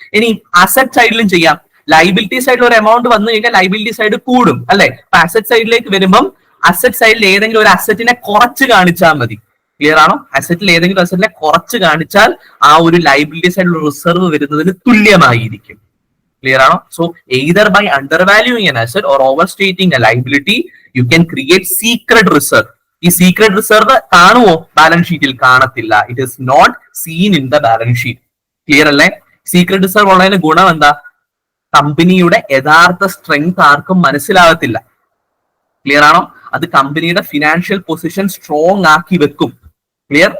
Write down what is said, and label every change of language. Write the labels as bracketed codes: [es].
[ml] ഇനി അസറ്റ് സൈഡിലും ചെയ്യാം. ലൈബിലിറ്റി സൈഡിൽ ഒരു എമൗണ്ട് വന്നു കഴിഞ്ഞാൽ ലൈബിലിറ്റി സൈഡ് കൂടും അല്ലെ? അപ്പൊ അസറ്റ് സൈഡിലേക്ക് വരുമ്പം അസറ്റ് സൈഡിൽ ഏതെങ്കിലും ഒരു അസറ്റിനെ കുറച്ച് കാണിച്ചാൽ മതി. ക്ലിയർ ആണോ? അസറ്റിൽ ഏതെങ്കിലും അസറ്റിനെ കുറച്ച് കാണിച്ചാൽ ആ ഒരു ലൈബിലിറ്റി സൈഡിൽ റിസർവ് വരുന്നതിന് തുല്യമായിരിക്കും. Clear ആണോ? [en] So either by undervaluing an asset or overstating a liability, you can create secret reserve. [ml] ഈ സീക്രട്ട് റിസർവ് കാണുമോ? ബാലൻസ് ഷീറ്റിൽ കാണത്തില്ല. [en] It is not seen in the balance sheet. [ml] Clear അല്ലേ? സീക്രട്ട് റിസർവ് ഉള്ളതിന് ഗുണം എന്താ? കമ്പനിയുടെ യഥാർത്ഥ സ്ട്രെങ്ത് ആർക്കും മനസ്സിലാകത്തില്ല. ക്ലിയർ ആണോ? അത് കമ്പനിയുടെ ഫിനാൻഷ്യൽ പൊസിഷൻ സ്ട്രോങ് ആക്കി വെക്കും. ക്ലിയർ?